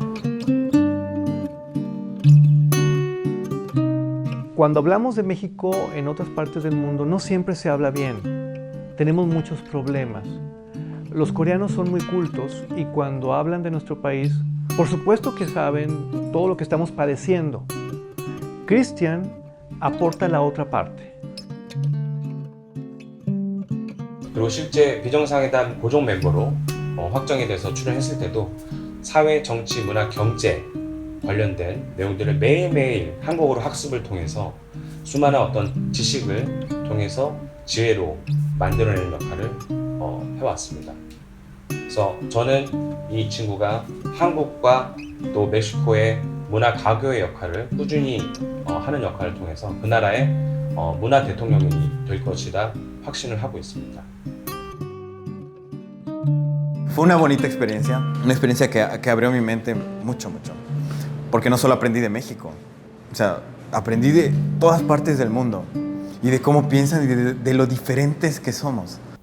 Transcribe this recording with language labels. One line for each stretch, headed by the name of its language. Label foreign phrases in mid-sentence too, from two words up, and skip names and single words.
Spanish: Cuando hablamos de México en otras partes del mundo, no siempre se habla bien. Tenemos muchos problemas. Los coreanos son muy cultos y cuando hablan de nuestro país, por supuesto que saben todo lo que estamos padeciendo. Cristian aporta la otra parte.
Korean: 그리고 실제 비정상회담 고정 멤버로 확정이 돼서 출연했을 때도 사회, 정치, 문화, 경제 관련된 내용들을 매일매일 한국어로 학습을 통해서 수많은 어떤 지식을 통해서 지혜로 만들어내는 역할을 해왔습니다. 그래서 저는 이 친구가 한국과 또 멕시코의 문화 가교의 역할을 꾸준히 하는 역할을 통해서 그 나라의 문화 대통령이 될 것이다 확신을 하고 있습니다.
Spanish: Fue una bonita experiencia que abrió mi mente mucho, mucho. Porque no solo aprendí de México, o sea, aprendí de todas partes del mundo y de cómo piensan y de lo diferentes que somos.